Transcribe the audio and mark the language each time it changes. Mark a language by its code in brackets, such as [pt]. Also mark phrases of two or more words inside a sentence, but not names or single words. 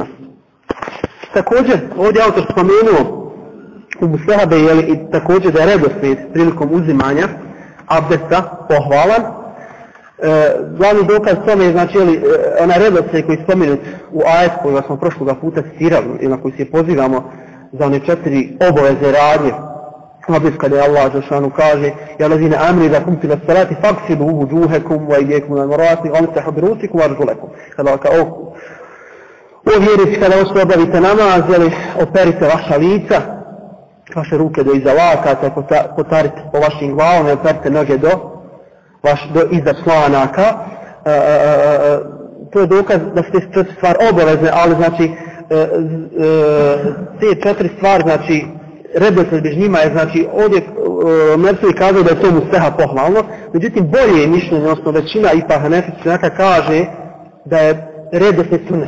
[bs] Također, ovdje autor spomenuo u mustehabe i također da je redoslijed prilikom uzimanja abdesta pohvalan. Glavni dokaz tome je onaj redoslijed koji je spomenut u ajetu kojega smo prošloga puta citirali i na koji se pozivamo za one 4 obaveze radnje. Abdest kada je Allah Đelešanu kaže [ar] يا الذين آمنوا إذا قمتم إلى الصلاة فاغسلوا وجوهكم وأيديكم إلى المرافق وامسحوا برءوسكم وأرجلكم. [bs] O vjerici, kada obavite namaz, operite vaša lica, vaše ruke do iza lakata, potarite po vašim glavama, operite noge do iza članaka. To je dokaz da su te 4 stvari obavezne, ali te 4 stvari, redoslijed među njima je, ovdje Mersovi kazao da je to mustehab pohvalno, međutim bolje je mišljenje, odnosno većina ipak hanefijskih učenjaka kaže da je redoslijed sunnet.